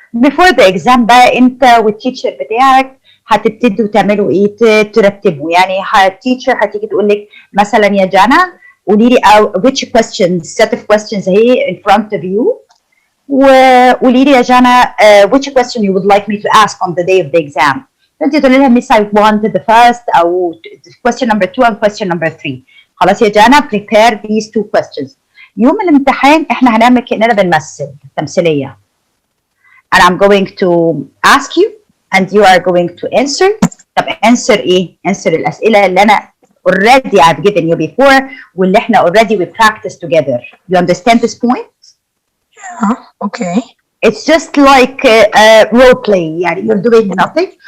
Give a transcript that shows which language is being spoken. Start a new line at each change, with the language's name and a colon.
English: Before the exam
Arabic: بقى انت والتيتشر بتاعك هتبتدوا تعملوا ايه؟ ترتبوا. يعني التيتشر هتيجي تقول لك مثلا يا جانا قولي لي
English: which questions set of questions
Arabic: اهي
English: in front of you
Arabic: وقولي لي يا جانا
English: which question you would like me to ask on the day of the exam.
Arabic: فانت تقولي لها
English: miss I wanted the first او question number 2 and question number 3.
Arabic: خلاص يا جانا
English: prepare these two questions.
Arabic: يوم الامتحان احنا هنعمل كأننا بنمثل تمثيلية.
English: And I'm going to ask you and you are going to answer.
Arabic: طب
English: answer ايه؟ answer الأسئلة اللي أنا already I've given you before واللي احنا already we practice together. You understand this point? Okay. It's just like a role play.
Arabic: يعني
English: you're doing nothing.